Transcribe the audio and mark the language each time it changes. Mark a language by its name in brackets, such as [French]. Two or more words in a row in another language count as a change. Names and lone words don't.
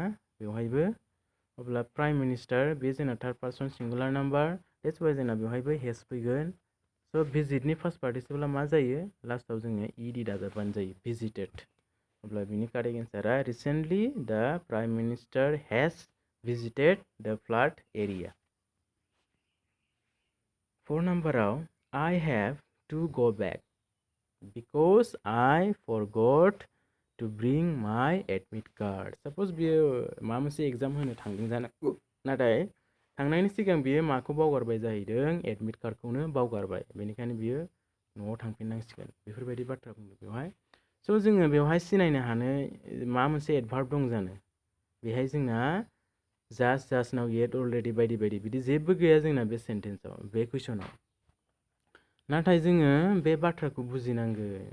[English] बेवहायबो अब्ला prime minister [Bodo] बे जोंना [English] third person singular number that's why [Bodo] जोंना बेवहायबो [English] हेज [Bodo] फैगोन स' भिजिटनि [English] first participle [Bodo] मा जायो लास्टआव जोङो ED दाजाबबानो जायो [English] भिजिटेड [Bodo] अब्ला बिनि [English] correct answer recently the prime minister has visited the flood area 4 नाम्बाराव I have to go back because I forgot to bring my admit card. [Bodo] Suppose बियो माबा मोनसे एग्जाम होनो थांदों जानांगौ नाथाय थांनायनि सिगां बियो माखौ बावगारबाय जाहैदों [English] admit card [Bodo] बावगारबाय बेनिखायनो बियो न'आव थांफिननांसिगोन बेफोरबायदि बाथ्रा बुंदों बेवहाय स' जोङो बेवहाय सिनायनो हानाय माबा मोनसे एडभार्ब दं जानो बेहाय जोंना [English] just now yet already [Bodo] बायदि बायदि बिदि जेबो गैया जोंना बे सेन्टेन्सआव बे कुइसनाव नाथाय जोङो बे बाथ्राखौ बुजिनांगोन